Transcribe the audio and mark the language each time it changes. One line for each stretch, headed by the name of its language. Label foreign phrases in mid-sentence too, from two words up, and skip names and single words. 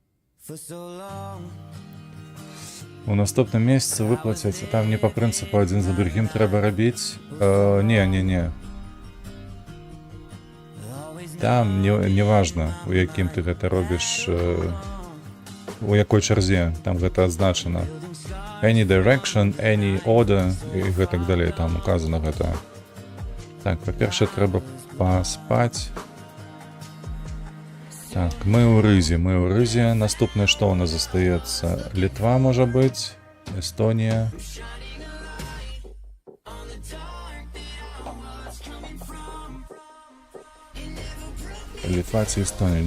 Belarusian: У наступным месяцы выплацяць, там не па прынцыпу адзін за другім трэба рабіць. Не. Там не важна, у якім ты гэта робіш у якой чарзе, там гэта адзначана.
English: Any direction, any order
Belarusian: і гэтак далей, там указана гэта. Так, па-першае, трэба паспаць. Так, мы ў рызе. Наступнае, што ў нас застаецца? Літва, можа быць, Эстонія. Літва ці Эстонія.